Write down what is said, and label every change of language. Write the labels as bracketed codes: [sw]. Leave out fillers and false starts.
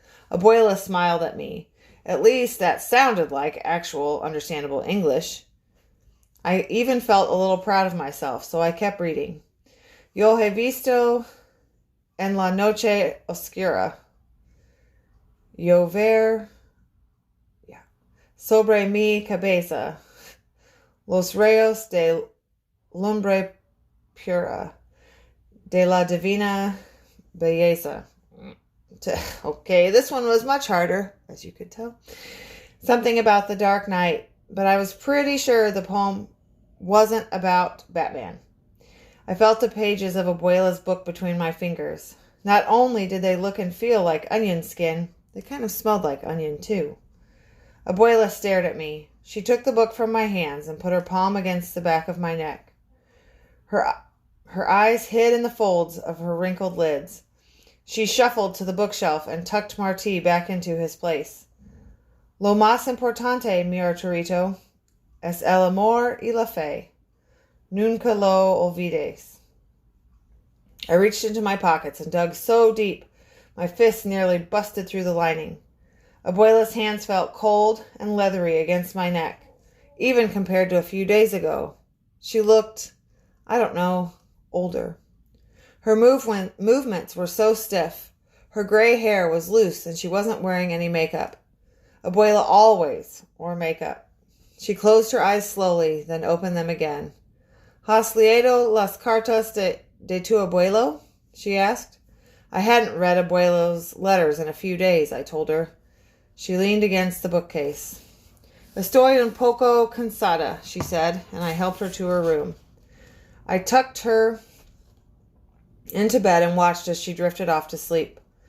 [en] Abuela smiled at me. At least that sounded like actual understandable English. I even felt a little proud of myself, so I kept reading. [es] Yo he visto en la noche oscura llover sobre mi cabeza los rayos de lumbre pura de la divina belleza. [en] Okay, this one was much harder, as you could tell. Something about the Dark Knight, but I was pretty sure the poem wasn't about Batman. I felt the pages of Abuela's book between my fingers. Not only did they look and feel like onion skin, they kind of smelled like onion too. Abuela stared at me. She took the book from my hands and put her palm against the back of my neck. Her eyes hid in the folds of her wrinkled lids. She shuffled to the bookshelf and tucked Martí back into his place. [es] Lo más importante, mi Arturito, es el amor y la fe. Nunca lo olvides. [en] I reached into my pockets and dug so deep, my fists nearly busted through the lining. Abuela's hands felt cold and leathery against my neck, even compared to a few days ago. She looked, I don't know, older. Her movements were so stiff. Her gray hair was loose and she wasn't wearing any makeup. Abuela always wore makeup. She closed her eyes slowly, then opened them again. [es] ¿Has leído las cartas de tu abuelo? [en] She asked. I hadn't read Abuelo's letters in a few days, I told her. She leaned against the bookcase. [es] Estoy un poco cansada, [en] she said, and I helped her to her room. I tucked her into bed and watched as she drifted off to sleep.